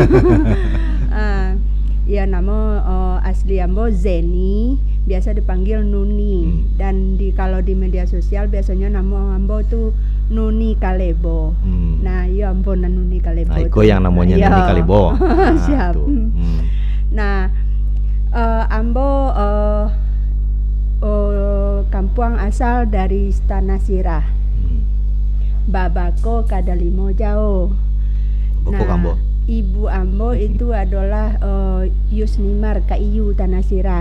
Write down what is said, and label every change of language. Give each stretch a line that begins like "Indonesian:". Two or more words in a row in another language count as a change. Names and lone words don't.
Indonesian: Ya, nama asli ambo Zeni, biasa dipanggil Nuni. Dan kalau di media sosial biasanya nama ambo tuh Nuni Kalebo. Nah, iya ambo Nuni Kalebo. Nah, itu yang namanya Nuni Kalebo. Siap. Nah, ambo kampung asal dari Tanah Sirah.
Minangkabau: Babako kadalimo jauh. Boko Kambo.
Indonesian: Ibu ambo itu adalah Yusnimar Kaiyu Tanah Sirah.